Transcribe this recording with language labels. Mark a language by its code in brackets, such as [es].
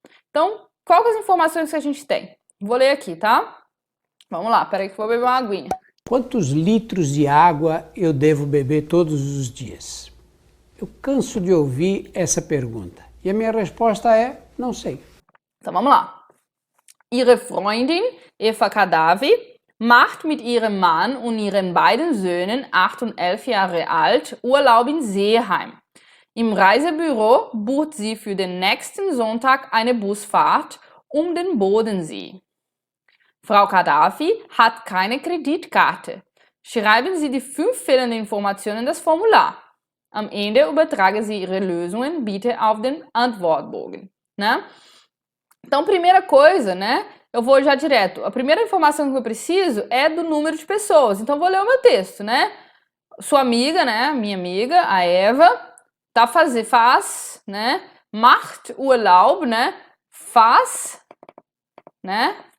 [pt] Então, quais as informações que a gente tem? Vou ler aqui, tá? Vamos lá, peraí que eu vou beber uma aguinha. Quantos litros de água eu devo beber todos os dias? Eu canso de ouvir essa pergunta. E a minha resposta é, não sei. Então, vamos lá. [de] Ihre Freundin, Eva Kadavi, macht mit ihrem Mann und ihren beiden Söhnen, 8 und 11 Jahre alt, Urlaub in Seeheim. Im Reisebüro bucht sie für den nächsten Sonntag eine Busfahrt um den Bodensee. Frau Kadafi hat keine Kreditkarte. Schreiben Sie die 5 fehlenden Informationen in das Formular. Am Ende übertragen Sie Ihre Lösungen bitte auf den Antwortbogen, [pt] né? Então, primeira coisa, né? Eu vou já direto. A primeira informação que eu preciso é do número de pessoas. Então, eu vou ler o meu texto, né? Sua amiga, né? Minha amiga, a Eva, faz, né? [de] Macht Urlaub, [pt] né? Faz, né?